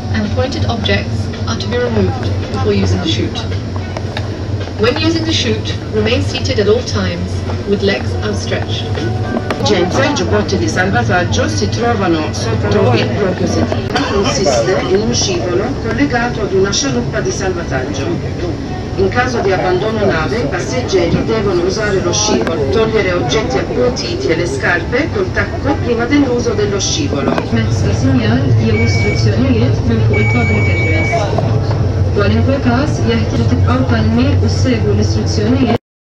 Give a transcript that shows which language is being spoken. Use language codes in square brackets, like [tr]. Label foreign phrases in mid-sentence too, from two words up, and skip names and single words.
[en] pointed objects are to be removed before using the chute. When using the chute, remain seated at all times with legs outstretched. [it] I giubbotti di salvataggio si trovano sotto il blocco sedile. Consiste in un scivolo collegato ad una scialuppa di salvataggio. In caso di abbandono nave, i passeggeri devono usare lo scivolo, togliere oggetti appuntiti e le scarpe col tacco prima dell'uso dello scivolo. [mt] Mezza sinjal jew istruzzjonijiet minn fuq il- [en] public address. [mt] Kwalunkwe każ jeħtieġu tibqgħu kalmi u segwu l-istruzzjonijiet